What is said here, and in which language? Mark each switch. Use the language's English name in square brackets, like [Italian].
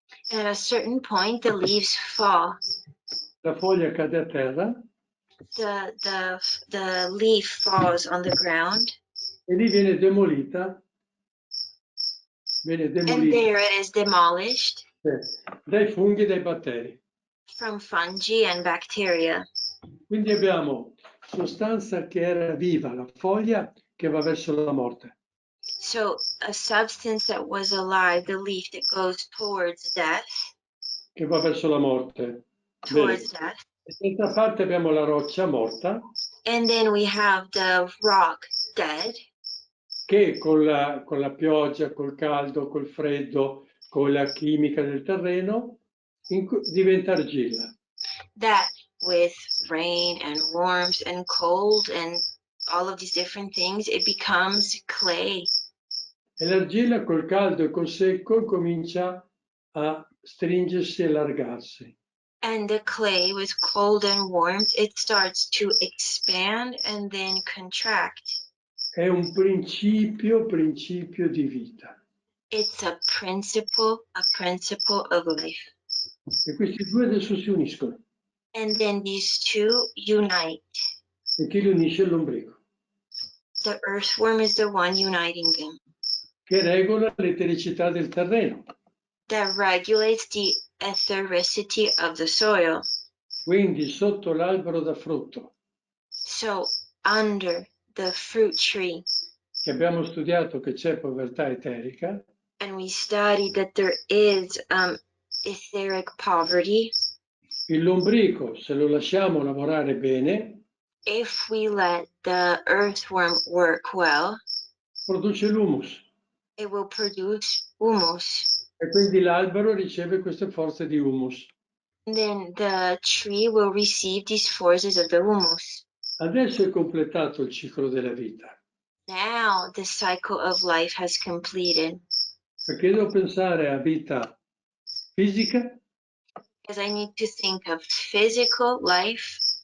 [English] and at a certain point the leaves fall. [Italian] La foglia cade a terra [English] The leaf falls on the ground, [Italian] e lì viene demolita [English] and there it is demolished [Italian] dai funghi e dai batteri. [English] from fungi and bacteria. [Italian] Quindi abbiamo sostanza che era viva, la foglia che va verso la morte. [English] So a substance that was alive, the leaf that goes towards death, [Italian] Che va verso la morte. [English] towards death. [Italian] E d'altra parte abbiamo la roccia morta [English] And then we have the rock dead, [Italian] che con la pioggia, col caldo, col freddo, con la chimica del terreno diventa argilla. [English] that with rain and warmth and cold and all of these different things, it becomes clay. [Italian] E l'argilla col caldo e col secco comincia a stringersi e allargarsi. [English] And the clay with cold and warmth, it starts to expand and then contract. [Italian] È un principio di vita. [English] It's a principle of life. [Italian] E questi due adesso si uniscono. [English] And then these two unite. [Italian] E chi li unisce è il lombrico, [English] The earthworm is the one uniting them, [Italian] che regola l'etericità del terreno. [English] that regulates the ethericity of the soil. [Italian] Quindi sotto l'albero da frutto, [English] So under the fruit tree, [Italian] che abbiamo studiato che c'è povertà eterica, [English] and we studied that there is etheric poverty. [Italian] il lombrico, se lo lasciamo lavorare bene, [English] If we let the earthworm work well, [Italian] produce l'humus. [English] it will produce humus. [Italian] E quindi l'albero riceve queste forze di humus. [English] And then the tree will receive these forces of the humus. [Italian] Adesso è completato il ciclo della vita. [English] Now the cycle of life has completed. [Italian] Perché devo pensare a vita fisica, [English] Because I need to think of physical life,